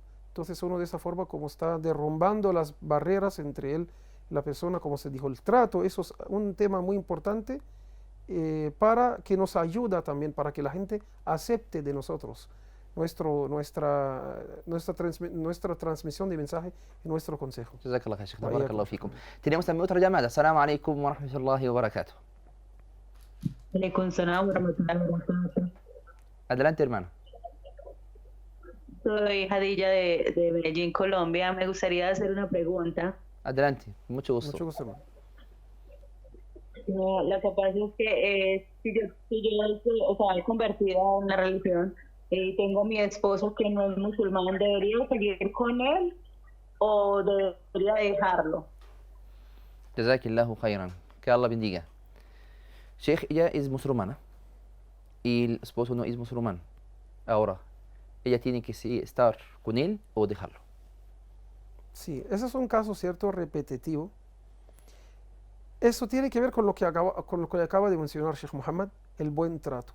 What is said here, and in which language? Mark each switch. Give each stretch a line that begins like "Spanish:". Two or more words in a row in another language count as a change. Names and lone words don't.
Spanish: Entonces uno de esa forma como está derrumbando las barreras entre él y la persona, como se dijo, el trato, eso es un tema muy importante para que nos ayuda también, para que la gente acepte de nosotros nuestra transmisión de mensaje y nuestro consejo.
Arabic: جزاك الله، شيخ، بارك الله فيكم.
Spanish: Tenemos también otra llamada.
Arabic: السلام عليكم ورحمة الله وبركاته.
Spanish: Adelante, hermano. Soy Jadilla de Medellín, Colombia. Me gustaría hacer una pregunta. Adelante, mucho gusto. Mucho gusto, hermano. No, lo que pasa es que si yo estoy convertida a una religión y tengo a mi esposo que no es musulmán, ¿debería seguir con él o debería dejarlo?
Arabic: جزاكِ الله خيرًا.
Spanish: Que Allah bendiga. Sheikh, ella es musulmana y el esposo no es musulmán. Ahora, ella tiene que estar con él o dejarlo. Sí, ese es un caso, cierto, repetitivo. Eso tiene que ver con lo que acaba de mencionar Sheikh Muhammad, el buen trato.